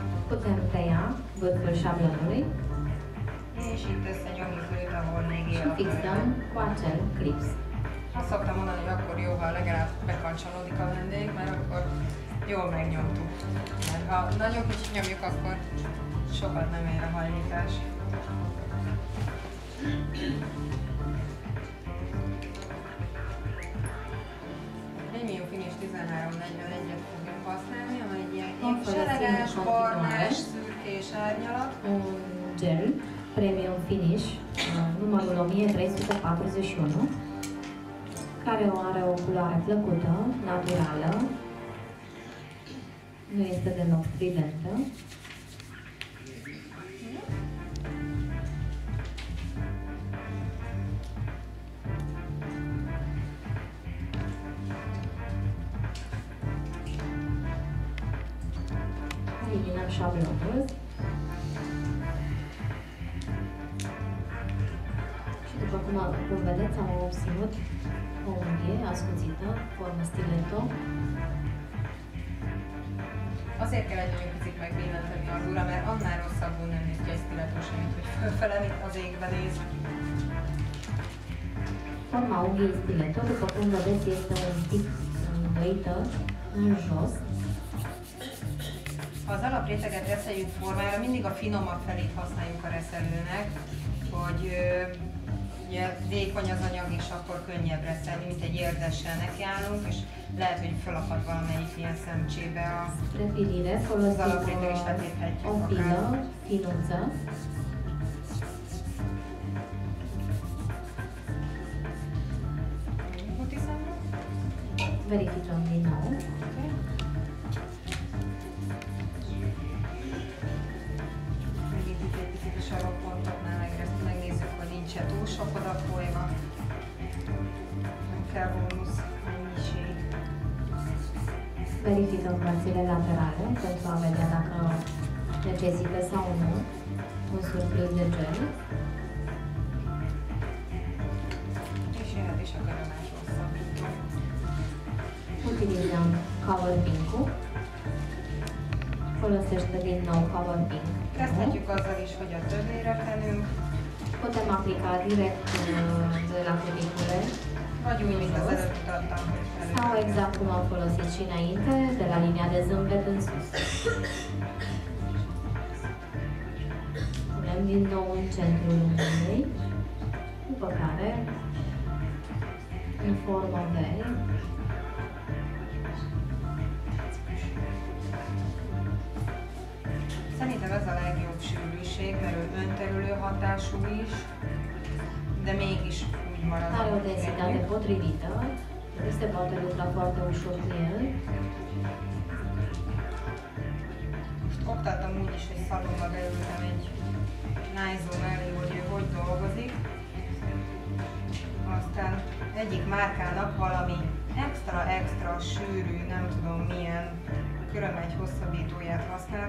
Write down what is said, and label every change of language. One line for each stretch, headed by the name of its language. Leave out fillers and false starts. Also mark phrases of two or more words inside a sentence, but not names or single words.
Romanian: putem tăia vârful șablonului
Hungarian: és itt összenyomjuk őt, ahol még él
Romanian: și a fixăm
Hungarian: földön.
Romanian: cu acel clips.
Hungarian: Azt szoktam mondani, hogy akkor jó, ha legalább bekancsolódik a vendég, mert akkor jól megnyomtuk. Mert ha nagyon kicsit nyomjuk, akkor sokat nem ér a hajlítás. Egy Mio Finish 1341-et fogjuk használni, amely egy ilyen seleges, barnás, szürkés árnyalat.
Romanian: Un gel Premium Finish numărul 1341 care are o culoare plăcută, naturală, nu este deloc stridentă. Eliminăm șablonul și după cum vedeți am obținut o unghie ascuțită, formă stiletto.
Hungarian: Azért kell egy olyan picit megbillenteni az ura, mert annál rosszabbul nem néz ki egy stiletto sem, mint hogy fölfele, mint az égbe néz.
Romanian: Forma unghiei stiletto, după cum vedeți, este un pic îndăită în jos.
Hungarian: Ha az alapréteget reszeljük formájára, mindig a finomabb felét használjuk a reszelőnek, hogy ugye vékony az anyag, és akkor könnyebb reszelni, mint egy érdessel nekiállunk, és lehet, hogy felakad valamelyik ilyen szemcsébe
Romanian: Spre pilire folosim
Hungarian: alapréteg, és letéphetjük
Romanian: o pilă finuță. Verificăm din nou.
Hungarian: Megint itt egy picit a sarokpontoknál megnézzük, hogy nincs-e túl sok odafolyva. Nem kell bónusz mennyiség.
Romanian: Verificăm părțile laterale pentru a vedea dacă necesită sau nu un surplus de gel.
Hungarian: És jöhet is a körömás hosszabbító.
Romanian: Utilizăm Cover Pink-ul. Folosește din nou Cover Pink.
Hungarian: Kezdhetjük azzal is, hogy a többére felünk,
Romanian: Putem aplica direct de la cuticule
Hungarian: vagy úgy, mint az előtt mutattam, hogy
Romanian: sau
Hungarian: felünk.
Romanian: exact cum am folosit și înainte, de la linia de zâmbet în sus. Punem din nou în centrul unghiei, după care, în formă V,
Hungarian: Szerintem ez a legjobb sűrűség, mert ő önterülő hatású is, de mégis úgy marad.
Romanian: are o densitate potrivită, nu se poate lucra foarte ușor cu el.
Hungarian: Most oktattam úgy is, hogy szalomba beültem egy nájzó mellé, hogy ő hogy dolgozik. Aztán egyik márkának valami extra sűrű, nem tudom milyen körömegy hosszabbítóját használta.